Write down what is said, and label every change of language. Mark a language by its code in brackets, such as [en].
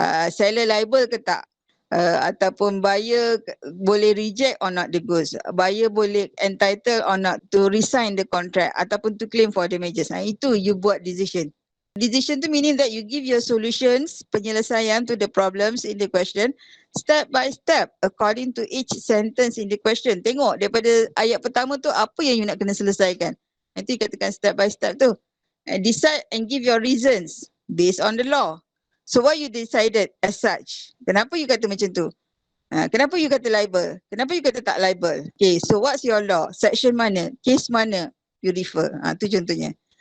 [en] Seller liable [ms] ke tak? [en] Ataupun [ms] buyer boleh [en] reject or not the goods, buyer boleh entitled or not to resign the contract [ms] ataupun [en] to claim for damages. [ms] Itu you buat decision. [en] Decision tu meaning that you give your solutions, [ms] penyelesaian [en] to the problems in the question step by step according to each sentence in the question. [ms] Tengok daripada ayat pertama tu apa yang you nak kena selesaikan. Nanti katakan step by step tu. [en] Decide and give your reasons based on the law. So why you decided as such? [ms] Kenapa you kata macam tu? Kenapa you kata libel? Kenapa you kata tak libel? [en] Okay, so what's your law? [ms] Section mana? Case mana? [en] You refer. [ms] Tu contohnya.